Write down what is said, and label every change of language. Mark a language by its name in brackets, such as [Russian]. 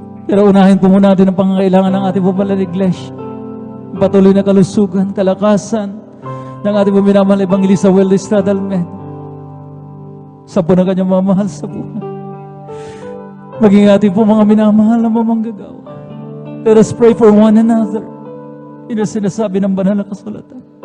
[Filipino] Pero unahin po muna natin ang pangangailangan ng ating pong mahal na iglesia. Patuloy na kalusugan, kalakasan ng ating pong minamahal na Evangelista Weldy Estrada Almeida. Sa po na kanyang mamahal sa buhay. Maging ating po mga minamahal na mamanggagawa. [English] Let us pray for one another. [Filipino] Yun ang sinasabi ng banal na kasulatan.